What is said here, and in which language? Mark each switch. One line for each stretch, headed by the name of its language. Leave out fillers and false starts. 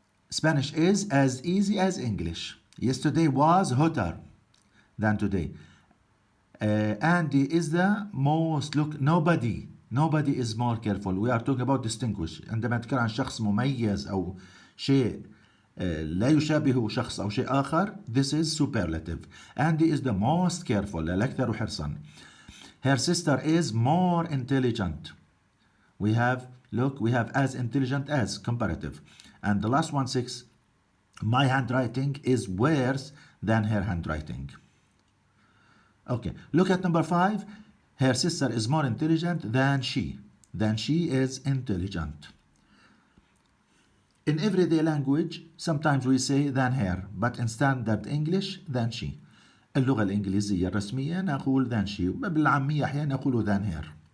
English: Spanish is as easy as English. Yesterday was hotter than today. Andy is the most, look, nobody is more careful. We are talking about distinguish.
Arabic: عندما نتكلم عن شخص مميز أو شيء لا يشابه شخص أو شيء آخر,
English: this is superlative. Andy is the most careful,
Arabic: الأكثر حرصا.
English: Her sister is more intelligent. We have, look, we have as intelligent as, comparative. And the last one, 6, my handwriting is worse than her handwriting. Okay, look at number 5. Her sister is more intelligent than she. Than she is intelligent. In everyday language, sometimes we say than her, but in standard English, than she.
Arabic: اللغة الإنجليزية الرسمية نقول
English: than she.
Arabic: بالعامية أحيانا نقول
English: than her.